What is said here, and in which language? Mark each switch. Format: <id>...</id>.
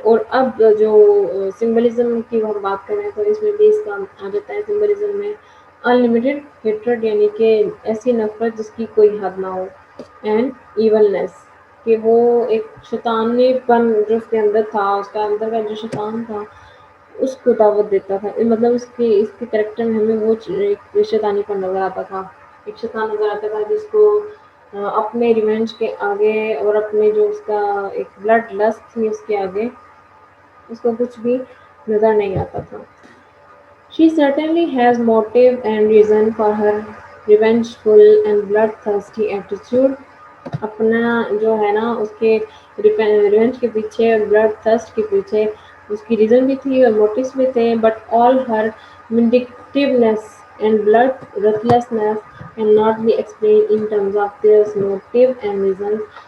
<ur>اور اب جو سمبلزم کی ہم بات کریں تو اس میں بھی اس کا آ جاتا ہے سمبلزم میں انلمیٹیڈ ہیٹرڈ، یعنی کہ ایسی نفرت جس کی کوئی حد نہ ہو، اینڈ ایولنس، کہ وہ ایک شیطانی پن جو اس کے اندر تھا، اس کا اندر کا جو شیطان تھا اس کو دعوت دیتا تھا. مطلب اس کے کریکٹر میں ہمیں وہ ایک شیطانی پن نظر آتا تھا، ایک شیطان نظر آتا تھا جس کو اپنے ریونج کے آگے اور اپنے جو اس کا ایک بلڈ لسٹ تھی اس کے آگے اس کو کچھ بھی نظر نہیں آتا تھا.</ur> <en>She certainly has motive and reason for her revengeful and bloodthirsty attitude.</en> <ur>اپنا جو ہے نا اس کے ریونج کے پیچھے اور بلڈ تھرسٹ کے پیچھے اس کی ریزن بھی تھی اور موٹیوز بھی تھے،</ur> <en>But all her vindictiveness and bloodthirstiness cannot be explained in terms of their motive and reasons.</en>